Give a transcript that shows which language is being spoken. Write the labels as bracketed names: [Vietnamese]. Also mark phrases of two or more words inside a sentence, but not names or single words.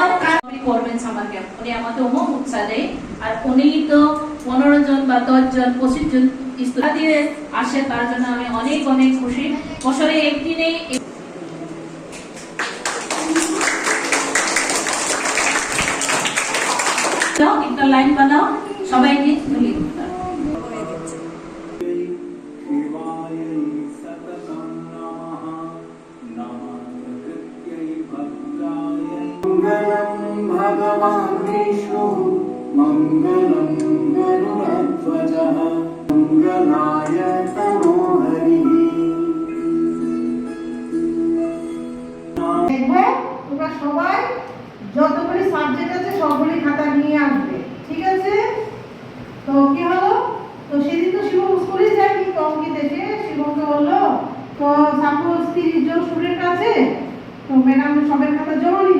[Bangla] উনি করবেন [English] summer camp, [Bangla] উনি আমাদের অমোঘ উৎসাহ দেয়। আর উনি তো 15 জন বা 10 জন 25 জন স্টুডেন্ট দিয়ে আসে, তার জন্য আমি অনেক অনেক খুশি। বছরে একদিনে একটা লাইন বানাও, সবাইকে তুলি। [Sanskrit] भगवान् विष्णु मङ्गलं गरुडध्वजः मङ्गलाय तनो हरिः। [Bangla] তোমরা সবাই যতগুলি সাবজেক্ট আছে সবগুলি খাতা নিয়ে আসবে, ঠিক আছে? তো কি হলো, তো সেদিন তো শিবম স্কুলে যায়নি, তো অঙ্কিত এসে শিবমকে বললো, তো সাপোজ 30 জন স্টুডেন্ট আছে, তো ম্যাডাম সবের খাতা জমা নিল।